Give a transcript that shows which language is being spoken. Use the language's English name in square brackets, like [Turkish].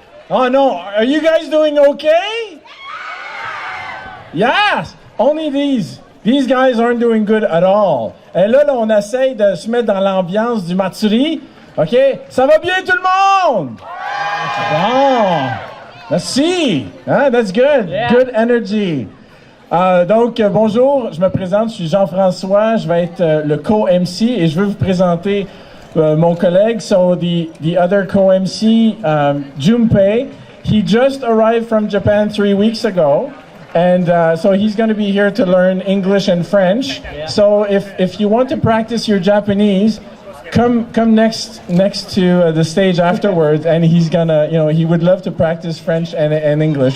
[English] Oh no, are you guys doing okay? Yes! Only these guys aren't doing good at all. [French] Et là, on essaye de se mettre dans l'ambiance du Matsuri. OK? Ça va bien tout le monde? Bon! Merci! Hein? [English] That's good. Yeah. Good energy. [French] Donc, bonjour, je me présente, je suis Jean-François, je vais être le co-MC et je veux vous présenter mon collègue. [English] So, the other co-MC, Junpei, he just arrived from Japan 3 weeks ago. And so he's going to be here to learn English and French. Yeah. So if you want to practice your Japanese, come next to the stage afterwards, and he's gonna, he would love to practice French and English.